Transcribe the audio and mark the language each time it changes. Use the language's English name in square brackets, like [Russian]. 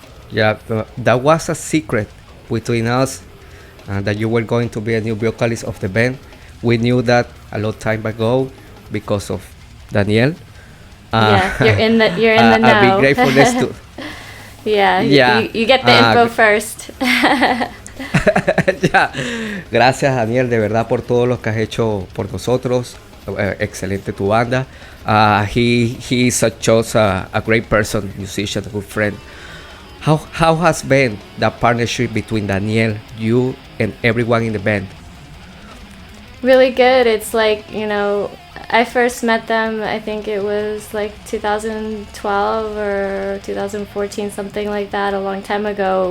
[English] Yeah, that was a secret between us, that you were going to be a new vocalist of the band. We knew that a long time ago because of Daniel. Yeah, you're in the know. I'd be grateful to. Yeah, you get the info first. Yeah. [Spanish] Gracias, Daniel, de verdad por todo lo que has hecho por nosotros. Excelente tu banda. [English] He is such a great person, musician, a good friend. How has been that partnership between Daniel, you, and everyone in the band? Really good. It's like, I first met them, I think it was like 2012 or 2014, something like that, a long time ago.